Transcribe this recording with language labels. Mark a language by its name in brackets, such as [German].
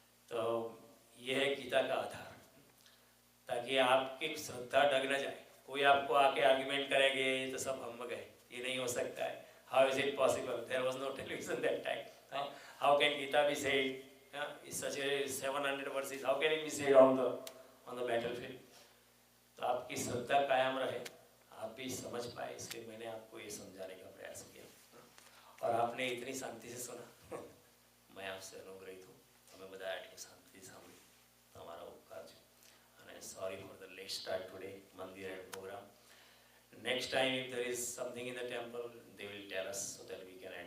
[Hindi] तो ये है गीता का आधार, ताकि आपकी श्रद्धा डग न जाए। कोई आपको आके आर्ग्यूमेंट करेंगे ये तो सब हम गए, ये नहीं हो सकता है, [English] How is it possible, there was no television that time, how can Gita be said It's such a 700 verses. How can it be said on the battlefield? [Hindi] तो आपकी श्रद्धा कायम रहे, आप भी समझ पाए, इसलिए मैंने आपको ये समझाने का प्रयास किया और आपने इतनी शांति से सुना। मैं आपसे अनुग्रहित हूँ, [Gujarati] તમે બધા આટલી શાંતિથી સાંભળી, તમારા ઉપકાર છે. [English] અને sorry for the late start today, mandir and program. Next time if there is something in the temple, they will tell us so that we